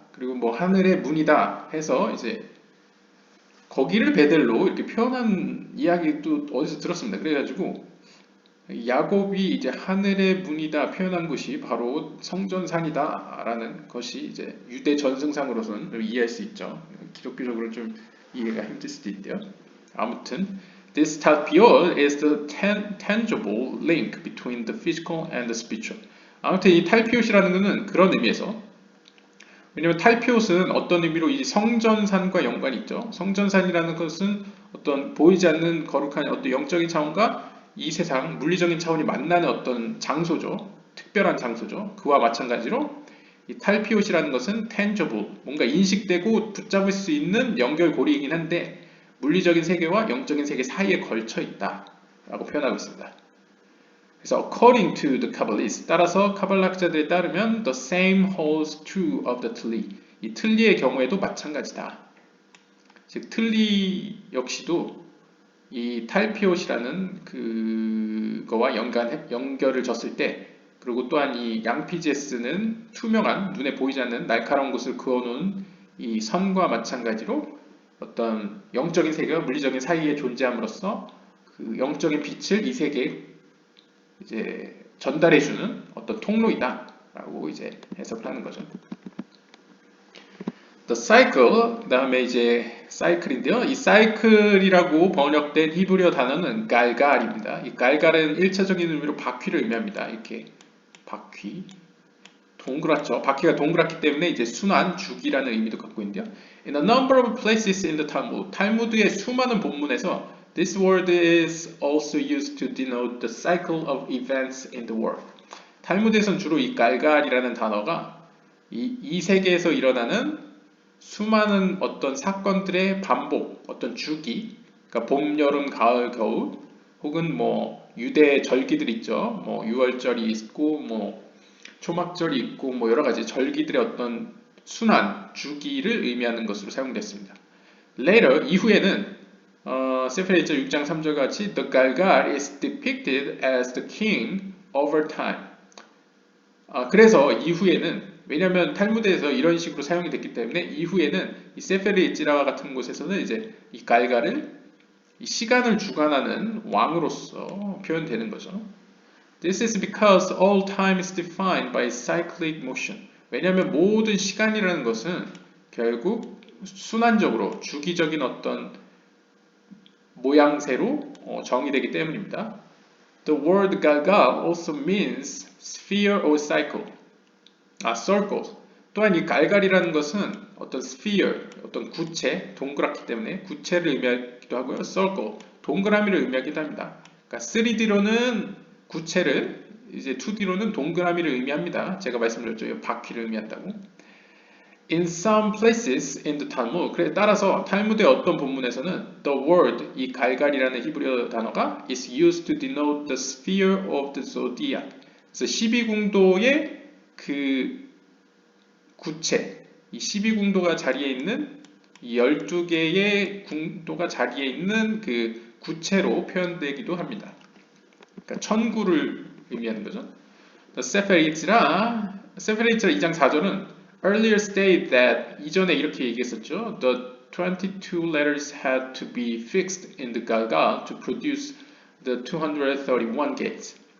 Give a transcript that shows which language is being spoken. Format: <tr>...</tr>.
<ko>그리고 뭐 하늘의 문이다 해서 이제 거기를 베델로 이렇게 표현한 이야기도 어디서 들었습니다. 그래가지고 야곱이 이제 하늘의 문이다 표현한 곳이 바로 성전산이다라는 것이 이제 유대 전승상으로서는 이해할 수 있죠. 기독교적으로 좀 이해가 힘들 수도 있는데요.</ko> <en>아무튼 this talpiot is the tangible link between the physical and the spiritual.</en> <ko>아무튼 이 탈피옷이라는 것은 그런 의미에서 왜냐면 탈피옷은 어떤 의미로 이 성전산과 연관이 있죠. 성전산이라는 것은 어떤 보이지 않는 거룩한 어떤 영적인 차원과 이 세상 물리적인 차원이 만나는 어떤 장소죠. 특별한 장소죠. 그와 마찬가지로 이 탈피옷이라는 것은 tangible, 뭔가 인식되고 붙잡을 수 있는 연결고리이긴 한데 물리적인 세계와 영적인 세계 사이에 걸쳐 있다라고 표현하고 있습니다. 그래서</ko> <en>according to the Kabbalists,</en> <ko>따라서 카발라학자들에 따르면</ko> <en>the same holds true of the 틀리.</en> <ko>이 틀리의 경우에도 마찬가지다. 즉 틀리 역시도 이 탈피옷이라는 그거와 연결을 졌을 때, 그리고 또한 이 양피제스는 투명한 눈에 보이지 않는 날카로운 곳을 그어놓은 이 선과 마찬가지로 어떤 영적인 세계와 물리적인 사이에 존재함으로써 그 영적인 빛을 이 세계에 이제 전달해주는 어떤 통로이다라고 이제 해석을 하는 거죠.</ko> <en>The cycle,</en> <ko>그 다음에 이제 사이클인데요. 이 사이클이라고 번역된 히브리어 단어는 갈갈입니다. 이 갈갈은 1차적인 의미로 바퀴를 의미합니다. 이렇게 바퀴, 동그랗죠. 바퀴가 동그랗기 때문에 이제 순환, 주기라는 의미도 갖고 있는데요.</ko> <en>In a number of places in the Talmud,</en> <ko>탈무드의 수많은 본문에서</ko> <en>this word is also used to denote the cycle of events in the world.</en> <ko>탈무드에서는 주로 이 갈갈이라는 단어가 이 세계에서 일어나는 수많은 어떤 사건들의 반복, 어떤 주기, 그러니까 봄, 여름, 가을, 겨울, 혹은 뭐 유대 절기들 있죠. 뭐 유월절이 있고, 뭐 초막절이 있고, 뭐 여러 가지 절기들의 어떤 순환, 주기를 의미하는 것으로 사용됐습니다.</ko> <en>Later,</en> <ko>이후에는 세fer 1절 6장 3절 같이</ko> <en>the Galgal is depicted as the king over time.</en> <ko>그래서 이후에는 왜냐하면 탈무드에서 이런 식으로 사용이 됐기 때문에 이후에는 이 세페르 이지라와 같은 곳에서는 이제 이 갈갈을 이 시간을 주관하는 왕으로서 표현되는 거죠.</ko> <en>This is because all time is defined by cyclic motion. 왜냐하면 모든 시간이라는 것은 결국 순환적으로 주기적인 어떤 모양새로 정의되기 때문입니다. The word galgal also means sphere or cycle. circle.</en> <ko>또한 이 갈갈이라는 것은 어떤 sphere, 어떤 구체, 동그랗기 때문에 구체를 의미하기도 하고요. circle, 동그라미를 의미하기도 합니다. 그러니까 3D로는 구체를, 이제 2D로는 동그라미를 의미합니다. 제가 말씀드렸죠. 바퀴를 의미한다고.</ko> <en>In some places in the Talmud,</en> <ko>그래 따라서 탈무드의 어떤 본문에서는</ko> <en>the word,</en> <ko>이 갈갈이라는 히브리어 단어가</ko> <en>is used to denote the sphere of the zodiac.</en> <ko>그래서 12궁도의 그 구체, 이 12궁도가 자리에 있는 이 12개의 궁도가 자리에 있는 그 구체로 표현되기도 합니다. 그러니까 천구를 의미하는 거죠. 세fer 이즈라 2장 4절은</ko> <en>earlier stated that</en> <ko>이전에 이렇게 얘기했었죠.</ko> <en>The 22 letters had to be fixed in the Galgal to produce the 231 gates.</en>